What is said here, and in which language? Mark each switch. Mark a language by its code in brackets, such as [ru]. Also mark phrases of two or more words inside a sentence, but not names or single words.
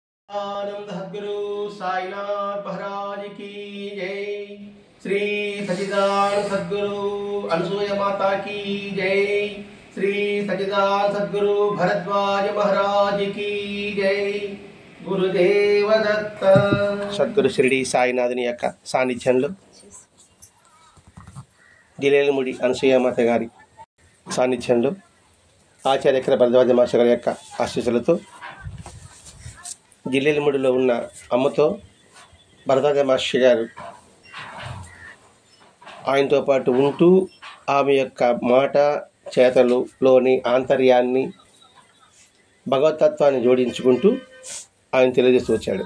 [hi] आनंद सद्गुरु साईनाथ महाराज की जय। श्री सच्चिदानंद सद्गुरु अनसूया माता की जय। श्री सच्चिदानंद सद्गुरु भरद्वाज महाराज की जय। [te] గురుదేవ దత్త. సద్గురు షిరిడి సాయినాథుని యొక్క సాన్నిధ్యంలో జిలేలముడి అనసూయమాత గారి సాన్నిధ్యంలో ఆచార్య భరద్వాజ మాస్టర్ గారి యొక్క ఆశీస్సులతో జిల్లేలముడిలో ఉన్న అమ్మతో భరద్వాజ మాస్టర్ గారు ఆయనతో పాటు ఉంటూ ఆమె యొక్క మాట చేతలులోని ఆంతర్యాన్ని భగవతత్వాన్ని జోడించుకుంటూ ఆయన తెలియజేస్తూ వచ్చాడు.